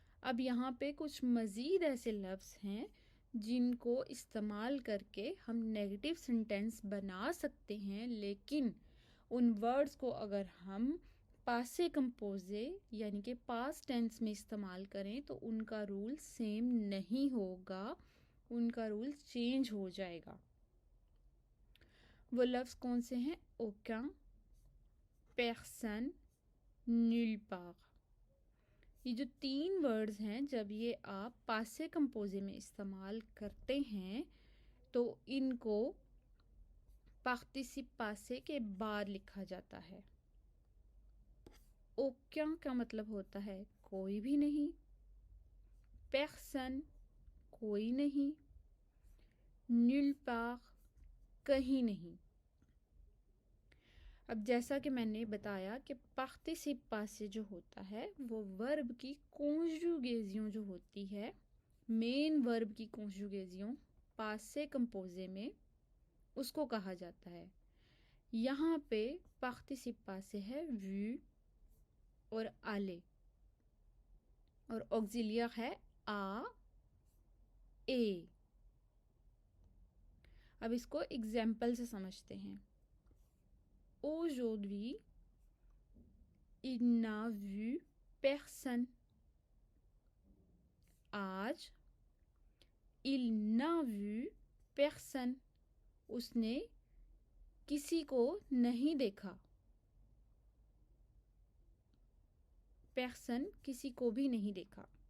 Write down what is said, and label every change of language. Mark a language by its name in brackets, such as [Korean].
[Hindi] अब यहाँ पे कुछ मज़ीद ऐसे लफ्ज़ हैं जिनको इस्तेमाल करके हम नेगेटिव सेंटेंस बना सकते हैं, लेकिन उन वर्ड्स को अगर हम पासे कंपोजे यानी कि पास्ट टेंस में इस्तेमाल करें तो उनका रूल सेम नहीं होगा, उनका रूल चेंज हो जाएगा। वो लफ्ज़ कौन से हैं? [French] aucun, personne, nulle part। [Hindi] ये जो 3 वर्ड्स हैं, जब ये आप पासे कंपोजे में इस्तेमाल करते हैं तो इनको पार्टिसिप पासे के बाद लिखा जाता है। aucun का मतलब होता है कोई भी नहीं, personne कोई नहीं, [French] nulle part [Hindi] कहीं नहीं। अब जैसा कि मैंने बताया कि पार्टिसिप पासे जो होता है वो वर्ब की कॉन्जुगेजियों जो होती है, मेन वर्ब की कॉन्जुगेजियों पासे कंपोजे में, उसको कहा जाता है। यहाँ पे पार्टिसिप पासे है vu और aller और ऑक्सिलियर है a et। अब इसको एग्जाम्पल से समझते हैं। [French] Aujourd'hui, il n'a vu personne। [Hindi] आज [French] il n'a vu personne, [Hindi] उसने किसी को नहीं देखा। personne किसी को भी नहीं देखा।